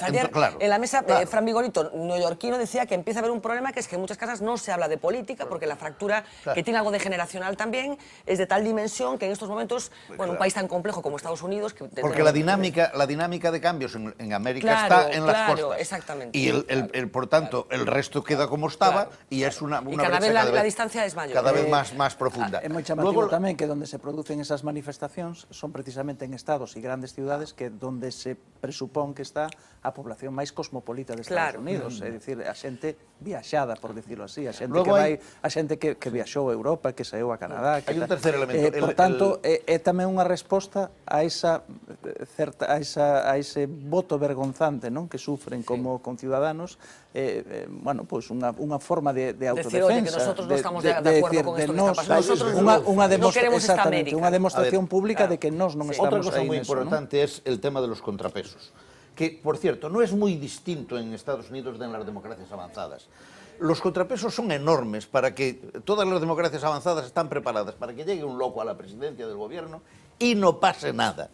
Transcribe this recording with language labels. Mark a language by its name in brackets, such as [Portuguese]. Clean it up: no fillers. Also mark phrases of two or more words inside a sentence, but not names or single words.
[Spanish] Ayer en la mesa, Fran Vigorito, neoyorquino, decía que empieza a haber un problema, que es que en muchas casas no se habla de política, porque la fractura, que tiene algo de generacional también, es de tal dimensión que en estos momentos, bueno, un país tan complejo como Estados Unidos... Porque la dinámica de cambios en América está en las costas. Exactamente. Y por tanto, el resto queda como estaba y es una y cada vez la distancia es mayor. Cada vez más profunda. [Galician] É moi chamativo tamén que donde se producen esas manifestacións son precisamente en estados e grandes ciudades que donde se presupón que está a población máis cosmopolita de Estados Unidos, é dicir, a xente viaxada, [Spanish] por decirlo así, [Galician] a xente que vai, a xente que viaxou a Europa, que saíu a Canadá, Hai un tercer elemento. Por tanto, é tamén unha resposta a ese voto vergonzante, non, que sufren como conciudadanos, bueno, pois unha forma de autodefensa, que nosotros non estamos de acordo con isto que está pasando. [Spanish] No queremos esta América. [Galician] Unha demostración pública de que nós non estamos [Spanish] Otra cosa [Galician] aí [Spanish] muy [Galician] neso, [Spanish] importante es el tema de los contrapesos, que, por cierto, no es muy distinto en Estados Unidos de en las democracias avanzadas. Los contrapesos son enormes para que todas las democracias avanzadas están preparadas para que llegue un loco a la presidencia del gobierno y no pase nada.